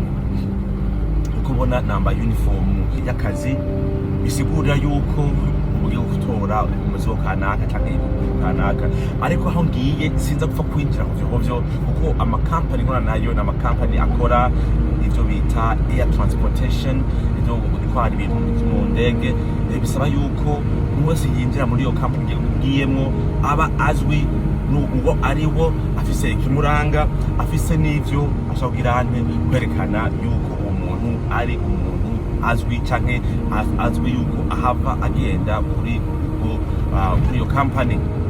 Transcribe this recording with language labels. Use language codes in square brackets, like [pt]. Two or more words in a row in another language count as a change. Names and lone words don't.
[rn] Uko ubona namba uniform y'akazi bisigura yuko ugiye gutora umuzi kanaka cyangwa ibintu kanaka. Ariko aho ngiye sinza gupfa kwinjira mu byo kuko amakampani nkora nayo ni amakampani akora ibyo bita [en] air transportation, [rn] ibyo gutwara ibintu mu ndege. Bisaba yuko wese yinjira muri iyo kampani ugiyemo aba azwi n'uwo ariwo, afise ikimuranga, afise n'ivyo ashobora kwerekana yuko umuntu ari umuntu azwi canke azwi yuko ahava agenda kuri iyo kampani.